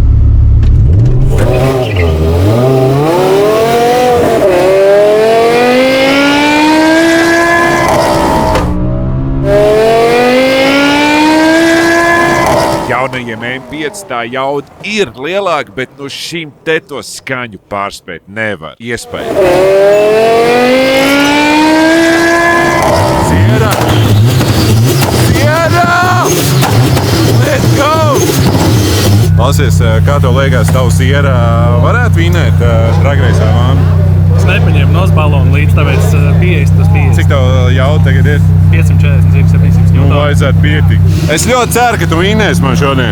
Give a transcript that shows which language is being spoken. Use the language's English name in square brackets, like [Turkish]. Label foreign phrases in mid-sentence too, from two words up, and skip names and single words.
[Latvian] Jaunajiem M5 tā jauda ir lielāka, bet no šīm te to skaņu pārspēt nevar. Iespēja. Sierra! [English] Sierra! Let's go! [Latvian] Klausies, kā tev liekas, tavs Sierra varētu vinēt dragreisā vānu? Es nepaņēmu nos balonu līdz, tāpēc 50 uz 50. Cik tev jauda tagad ir? 540, 700 Nu, vajadzētu pietikt. Es ļoti ceru, ka tu vinēsi man šodien.